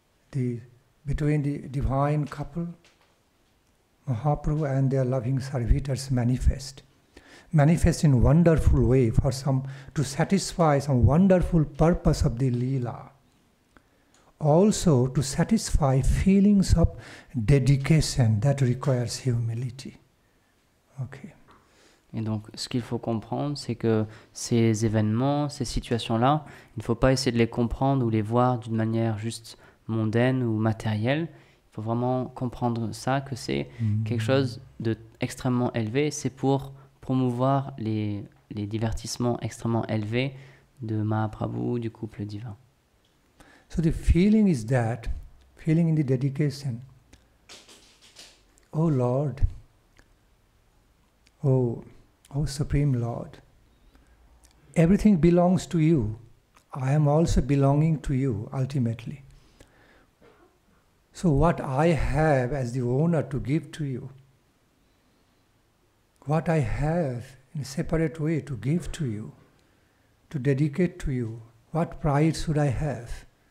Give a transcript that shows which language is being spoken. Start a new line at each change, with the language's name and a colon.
English: the divine couple, Mahaprabhu and their loving servitors manifest in wonderful way to satisfy some wonderful purpose of the Leela. Also to satisfy feelings of dedication that requires humility. Okay.
French: Et donc, ce qu'il faut comprendre, c'est que ces événements, ces situations-là, il ne faut pas essayer de les comprendre ou les voir d'une manière juste mondaine ou matérielle. Il faut vraiment comprendre ça, que c'est quelque chose d'extrêmement élevé. C'est pour promouvoir les divertissements extrêmement élevés de Mahaprabhu, du couple divin.
English: So the feeling is that, feeling in the dedication, oh Lord, oh Supreme Lord, everything belongs to you. I am also belonging to you ultimately. So what I have as the owner to give to you, what I have in a separate way to give to you, to dedicate to you, what pride should I have?